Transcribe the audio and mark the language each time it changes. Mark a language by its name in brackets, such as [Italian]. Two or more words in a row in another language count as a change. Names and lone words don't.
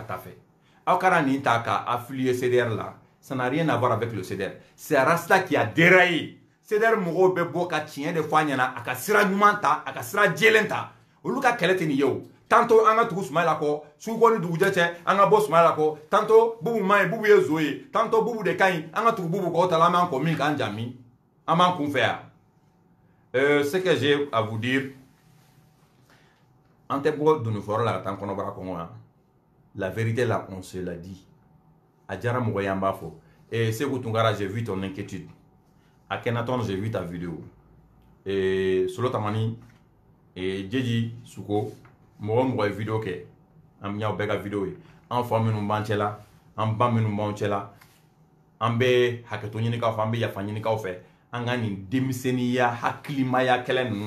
[Bambara] taa fɛ aw kana nin ta ka affilier CDR la [French] ça n'a rien à voir avec le CDR c'est Arasta qui a déraillé [Bambara] CDR mɔgɔw bɛ bɔ ka tiɲɛ de fɔ a ɲɛna a ka sira ɲuman ta a ka sira jɛlen ta olu ka kɛlɛ tɛ nin ye o tantôt an ka tugu Sumayila kɔ sugukɔ ni dugujɛ cɛ an ka bɔ Sumayila kɔ tantôt Bubu man ɲi Bubu ye zo ye tantôt Bubu de ka ɲi an ka tugu Bubu kɔ o ta la an b'an kɔ min k'an ja min an b'an kun fɛ yan [French] ce que j'ai à vous dire [Bambara] an tɛ bɔ donifɔyɔrɔ la ka taa kɔnɔbara kɔngɔ yan [French] la vérité là on se l'a dit [Bambara] a diyara mɔgɔ ye an b'a fɔ Sékou Tounkara [French] j'ai vu ton inquiétude [Bambara] Akhenaton [French] j'ai vu ta vidéo [Bambara] Solo Tamani Djedji Souko mɔgɔ ye vidéo kɛ an bɛ ɲaw bɛɛ ka vidéo ye an fa minnu b'an cɛ la an ba minnu b'an cɛ la an bɛ hakɛto ɲini k'aw fɛ an bɛ yafa ɲini k'aw fɛ an ka nin denmisɛnniya hakilimaya kɛlɛ ninnu